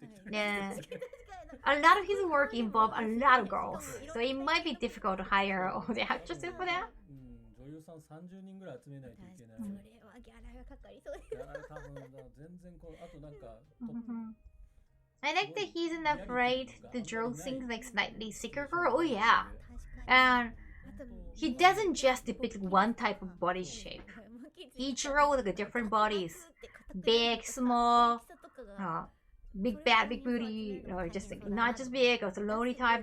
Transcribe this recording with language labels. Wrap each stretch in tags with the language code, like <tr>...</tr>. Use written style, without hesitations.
<en>Yeah. A lot of his work involved a lot of girls, so it might be difficult to hire all the actresses for that.</en> <ja>女優さん30人ぐらい集めないといけない。それはギャラがかかりそうです。ギャラ多分全然こうあとなんか。</ja> <en>I like that he's not afraid to draw things like slightly sicker girl. Oh yeah, and he doesn't just depict one type of body shape. He draws like different bodies, big, small, big bad, big booty, or just like, not just big, or lonely type.</en>